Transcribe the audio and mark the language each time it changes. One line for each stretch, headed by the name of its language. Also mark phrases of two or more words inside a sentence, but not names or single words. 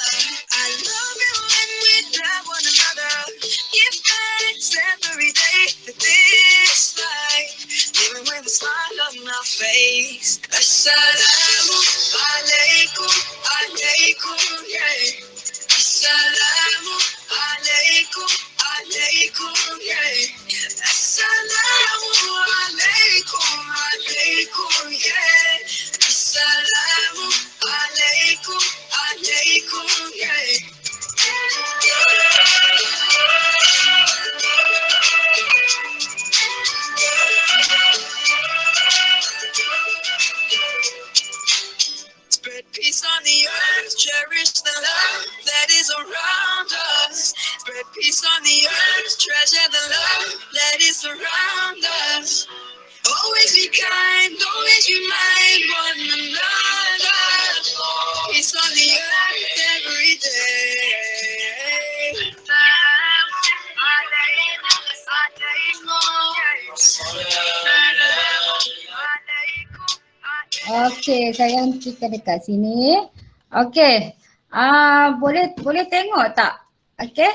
English: I love it when we love one another. Give thanks every day for this life, living with a smile on my face.
Arabic: السلام عليكم، عليكم, yeah. السلام عليكم، عليكم, yeah. السلام عليكم، عليكم, yeah. السلام عليكم، عليكم, yeah.
English: Spread peace on the earth, cherish the love that is around us. Spread peace on the earth, treasure the love that is surround us. Always be kind, always remind one another. Peace on the earth every day.
Malay: Okey, saya hentikan dekat sini. Okey. Boleh tengok tak? Okey.